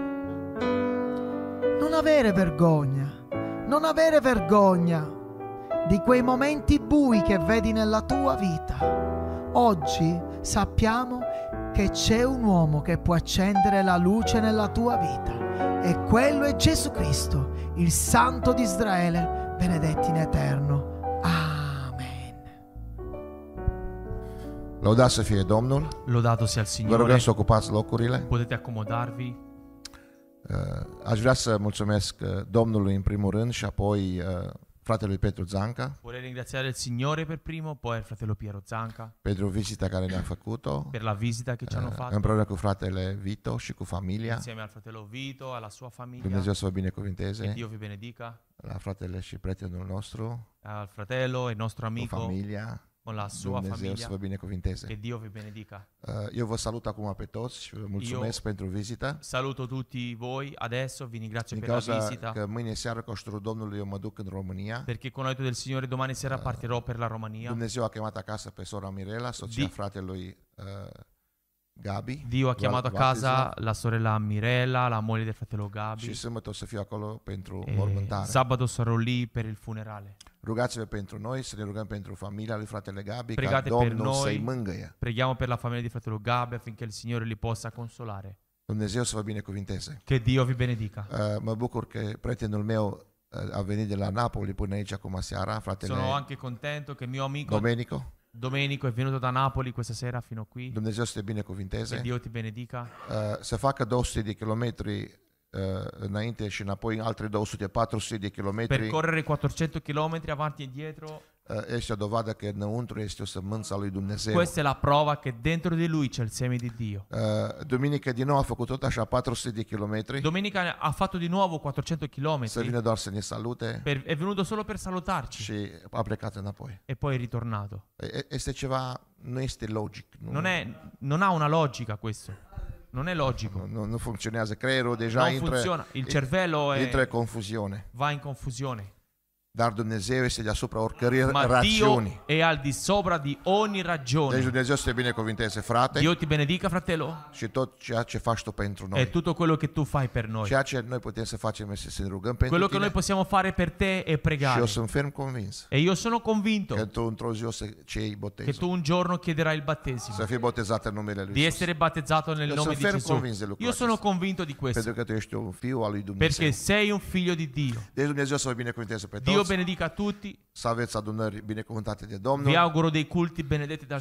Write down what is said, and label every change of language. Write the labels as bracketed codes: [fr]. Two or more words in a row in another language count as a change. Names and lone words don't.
[it] Non avere vergogna di quei momenti bui che vedi nella tua vita. Oggi sappiamo che c'è un uomo che può accendere la luce nella tua vita, e quello è Gesù Cristo, il Santo di Israele, benedetto in eterno. [ro] Lăudat să fie Domnul. [it] Lodato sia il [ro] Vă rugăm [it] Signore. [ro] să ocupați locurile. [it] Potete accomodarvi. [ro] Aș vrea să mulțumesc Domnului în primul rând și apoi fratelui Petru Zanca [it] Vorrei ringraziare il Signore per primo, poi il fratello Piero Zanca [ro] pentru vizita care ne-a făcut-o [it] per la visita che ci hanno fatto [ro] împreună cu fratele Vito și cu familia. [it] insieme al fratello Vito, alla sua famiglia. [ro] Dumnezeu să vă [it] Che [ro] binecuvinteze. [it] Dio vi benedica. [ro] La fratele și prietenul nostru, [it] Al fratello e il nostro [ro] cu [it] amico [ro] familia. [it] con la sua [ro] Dumnezeu să [it] famiglia. [ro] vă binecuvinteze. [it] Che Dio vi benedica. [ro] Eu vă salut acum pe toți și vă mulțumesc pentru vizită. [it] Saluto tutti voi adesso, vi ringrazio [ro] Din [it] per la [ro] cauza [it] visita. [ro] că mâine seară cu ajutorul Domnului eu mă duc în România. [it] Perché con l'aiuto del Signore domani sera partirò per la Romania. [ro] Dumnezeu a chemat acasă pe sora Mirela, soția [it] Di- [ro] fratelui Gabi. [it] Dio ha chiamato a casa Battezzò. la sorella Mirella, la moglie del fratello [ro] Și [it] Gabi. [ro] sâmbătă o să fiu acolo pentru [it] E [ro] mormântare. [it] sabato sarò lì per il funerale. [ro] Rugați-vă pentru noi, să ne rugăm pentru familia lui fratele Gabi, ca [it] Pregate per [ro] Domnul să-i [it] noi. [ro] mângâie. [it] Preghiamo per la famiglia di fratello Gabi affinché il Signore li possa consolare. [ro] Dumnezeu să vă binecuvinteze. [it] Che Dio vi benedica. [ro] Mă bucur că prietenul meu a venit de la Napoli până aici acum seara, fratele Sono anche contento che mio amico Domenico. [it] Domenico è venuto da Napoli questa sera fino qui. [ro] Dumnezeu să te [it] Che [ro] binecuvinteze. [it] Dio ti benedica. [ro] Să facă 200 de kilometri înainte și înapoi altri 200, 400 de kilometri. [it] Percorrere 400 km avanti e dietro. [ro] Este o dovadă că înăuntru este o sămânță a lui Dumnezeu. [it] Questa è la prova che dentro di lui c'è il seme di Dio. [ro] Duminică din nou a făcut tot așa 400 de kilometri. [it] Domenica ha fatto di nuovo 400 km. [ro] Să vină doar să ne salute [it] È venuto solo per salutarci [ro] și a plecat înapoi. [it] e poi è ritornato. [ro] Este ceva, nu este logic. [it] Non ha una logica questo. Non è logico. [ro] Nu funcționează. Creierul deja [it] Non funziona. Il cervello [ro] intră în confuzione. [it] va in confusione. [ro] Dar Dumnezeu este deasupra oricărei [it] Ma [ro] rațiuni. [it] Dio è al di sopra di ogni [ro] Deci [it] ragione. [ro] Dumnezeu să te binecuvinteze, frate, [it] Dio ti benedica, fratello, [ro] și tot ceea ce faci tu pentru [it] e [ro] noi. [it] tutto quello che tu fai per noi. [ro] Ceea ce noi putem să facem este să ne rugăm pentru [it] Quello che noi [ro] tine. [it] possiamo fare per te è [ro] Și [it] pregare. [ro] eu sunt ferm convins [it] E io sono convinto [ro] că tu într-o zi o să cei [it] che [ro] botezul. [it] tu un giorno chiederai il battesimo, [ro] Să fii botezat în numele Lui [it] di [ro] Iisus. [it] essere battezzato nel Io nome sono di [ro] ferm [it] Gesù. convinto di lucrul Io sono [ro] acesta. [it] convinto di questo, [ro] Pentru că tu ești un fiu al lui Dumnezeu. [it] perché sei un figlio di Dio. [ro] Deci Dumnezeu să vă binecuvinteze pe [it] Dio [ro] toți. [it] benedica tutti. [ro] Să aveți adunări binecuvântate de [it] Vi [ro] Domnul. [it] auguro dei culti benedetti dal